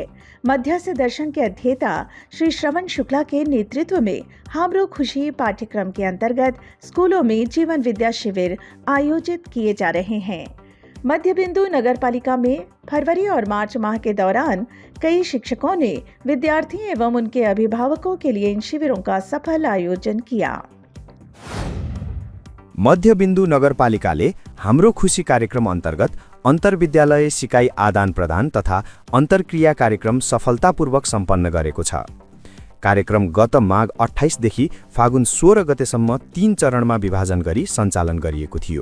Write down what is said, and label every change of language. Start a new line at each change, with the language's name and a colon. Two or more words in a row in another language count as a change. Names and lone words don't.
Hindi: मध्यस्थ दर्शन के अध्येता श्री श्रवण शुक्ला के नेतृत्व में हमरो खुशी पाठ्यक्रम के अंतर्गत स्कूलों में जीवन विद्या शिविर आयोजित किए जा रहे हैं। मध्य बिंदु नगर पालिका में फरवरी और मार्च माह के दौरान कई शिक्षकों ने विद्यार्थी एवं उनके अभिभावकों के लिए इन शिविरों का सफल आयोजन किया।
Nepali: मध्य बिन्दु नगरपालिकाले हाम्रो खुशी कार्यक्रम अन्तर्गत अन्तर्विद्यालय सिकाइ आदान प्रदान तथा अन्तर्क्रिया कार्यक्रम सफलतापूर्वक सम्पन्न गरेको छ। कार्यक्रम गत माघ 28 देखि फागुन 16 गतेसम्म 3 चरणमा विभाजन गरी सञ्चालन गरिएको थियो।